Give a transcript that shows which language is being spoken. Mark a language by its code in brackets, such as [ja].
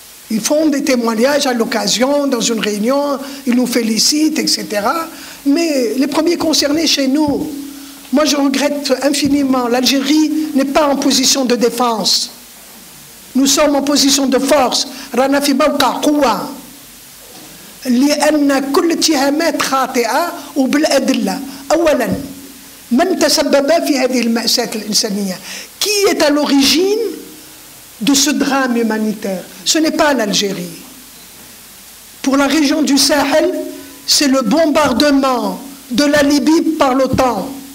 [fr] Ils font des témoignages à l'occasion, dans une réunion, ils nous félicitent, etc. Mais les premiers concernés chez nous, moi je regrette infiniment, l'Algérie n'est pas en position de défense. Nous sommes en position de force. [ar] رانا في موقع قوة. لأن كل اتهامات خاطئة وبالأدلة. أولاً من تسبب في هذه المأساة الإنسانية؟ [fr] Qui est à l'origine de ce drame humanitaire? Ce n'est pas l'Algérie. Pour la région du Sahel, c'est le bombardement de la Libye par l'OTAN.